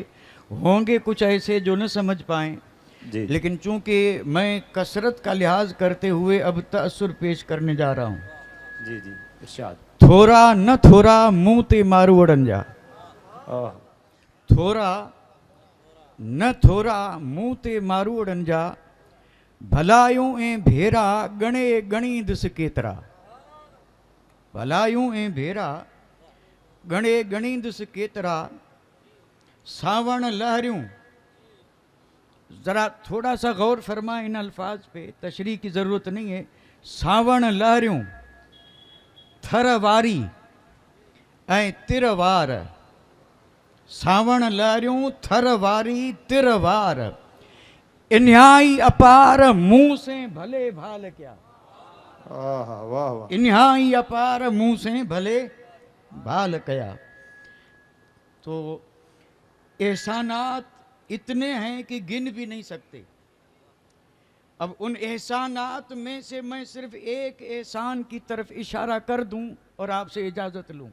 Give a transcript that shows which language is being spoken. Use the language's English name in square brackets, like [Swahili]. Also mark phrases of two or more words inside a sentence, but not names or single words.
[Urdu] ہوں گے کچھ ایسے جو نہ سمجھ پائیں، لیکن چونکہ میں کثرت کا لحاظ کرتے ہوئے اب تاثر پیش کرنے جا رہا ہوں. جی جی، ارشاد. [Sindhi] थोड़ा न थोड़ा मुँह ते मारू अड़न जा, थोड़ा न थोड़ा मुँह ते मारू अड़न जा, भलायूं ऐं भेरा गणे गणी दिस केतरा। भलायूं ऐं भेरा गणे गणी दिस केतरा, सावण लहरियूं। [Urdu] ذرا تھوڑا سا غور فرمائیں ان الفاظ پے، تشریح کی ضرورت نہیں ہے. [Sindhi] सावण लहरियूं थरवारी ऐं तिरवार, सावण लहरियूं थरवारी तिरवार, इन्हाई अपार मुँह से भले भाल क्या। [Urdu] واہ واہ, [Sindhi] इन्हाई अपार मुँह से भले भाल कया। [Urdu] تو احسانات اتنے ہیں کہ گن بھی نہیں سکتے. اب ان احسانات میں سے میں صرف ایک احسان کی طرف اشارہ کر دوں اور آپ سے اجازت لوں.